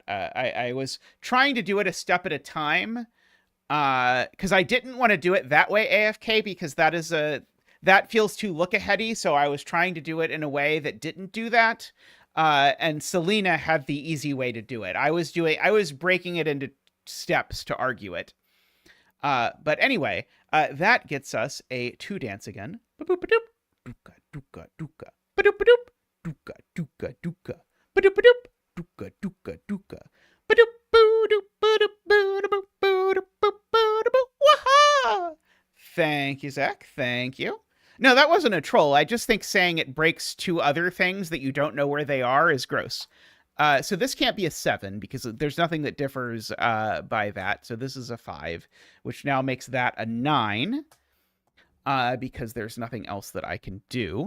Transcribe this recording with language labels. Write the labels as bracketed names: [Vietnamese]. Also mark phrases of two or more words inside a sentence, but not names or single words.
[English] I was trying to do it a step at a time because I didn't want to do it that way, AFK, because that feels too look-aheady. So I was trying to do it in a way that didn't do that. And Selena had the easy way to do it. I was breaking it into steps to argue it. But anyway, that gets us a 2 dance again. Ba-boop-a-doop. Duka, duka, duka. Ba-doop-a-doop. Duka, duka, duka. Ba-doop-a-doop. Duka, duka, duka. Ba-doop, boo-doop, ba-doop, boo-doop, boo-doop, boo-doop, wah-ha! Thank you, Zach. Thank you. No, that wasn't a troll. I just think saying it breaks 2 other things that you don't know where they are is gross. So this can't be a 7 because there's nothing that differs by that. So this is a 5, which now makes that a 9 because there's nothing else that I can do.